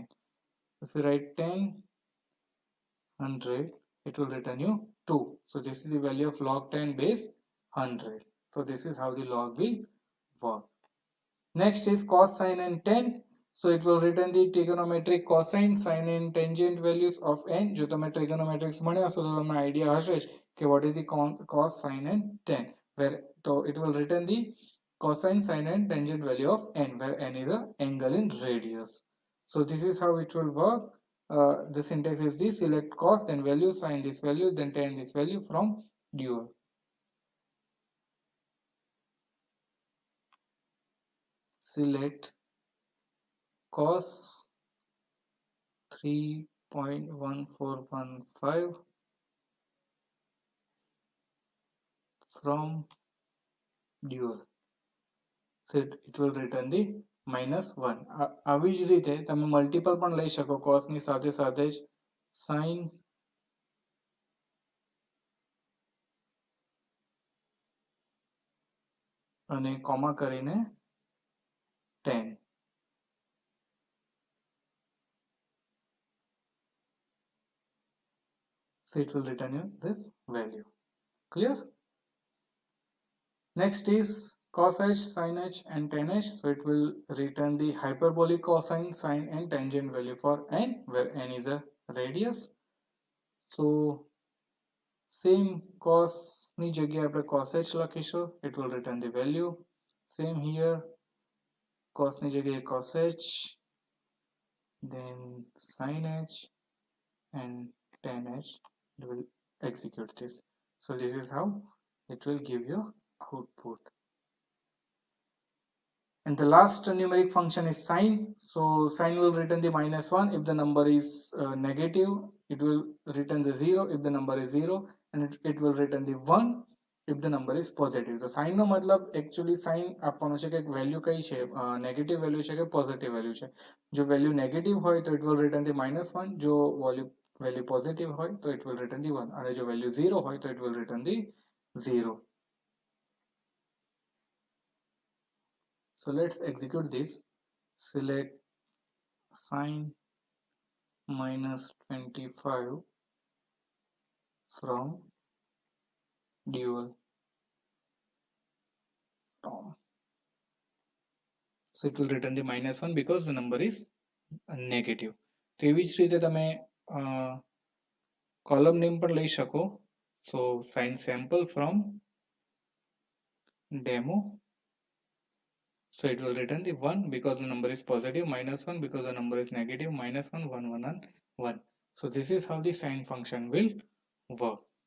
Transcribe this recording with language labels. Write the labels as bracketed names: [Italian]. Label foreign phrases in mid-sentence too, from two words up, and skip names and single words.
[English] If you write 10 100, it will return you 2. So this is the value of log 10 base 100. So this is how the log will work. Next is cos, sine and tan. So it will return the trigonometric cosine, sine and tangent values of n. [Gujarati] જો તમે trigonometrics ભણ્યા હશો તો તમને idea હશે જ કે [English] what is the cos, sine and tan. So it will return the cosine, sine and tangent value of n, where n is an angle in radius. So this is how it will work. The syntax is this: select cos, then value, sine this value, then tan this value from dual. Select cos 3.1415 from dual. So it will return the -1. [Gujarati] આવી જ રીતે તમે મલ્ટીપલ પણ લઈ શકો cos ની સાથે સાથે જ sin અને કોમા કરીને tan. [English] So it will return you this value. Clear? Next is cos h, sin h and tan h. So it will return the hyperbolic cosine, sine and tangent value for n, where n is a radius. So same [Gujarati] cos ની જગ્યાએ આપણે cos h લખીશું. [English] It will return the value. Same here, cos [Gujarati] ની જગ્યાએ [English] cos h, then sin h and tan h. It will execute this. So this is how it will give you output. And the last numeric function is sine. So sine will return the -1 if the number is negative. It will return the 0 if the number is 0, and it will return the 1 if the number is positive. So sine [Gujarati] નો મતલબ [English] actually sine [Gujarati] આપવાનો છે કે વેલ્યુ કઈ છે, નેગેટિવ વેલ્યુ છે કે પોઝિટિવ વેલ્યુ છે. જો વેલ્યુ નેગેટિવ હોય તો [English] it will return the -1. [Gujarati] જો વેલ્યુ પોઝિટિવ હોય તો [English] it will return the 1, [Gujarati] અને જો વેલ્યુ 0 હોય તો [English] it will return the 0. So let's execute this. Select sine -25 from dual. So it will return the -1 because the number is negative. [Gujarati] તો એવી જ રીતે તમે કોલમ નેમ પણ લઈ શકો. [English] So sine sample from demo. So it will return the 1 because the number is positive, -1 because the number is negative, -1, 1, 1 and 1. So this is how the sine function will work.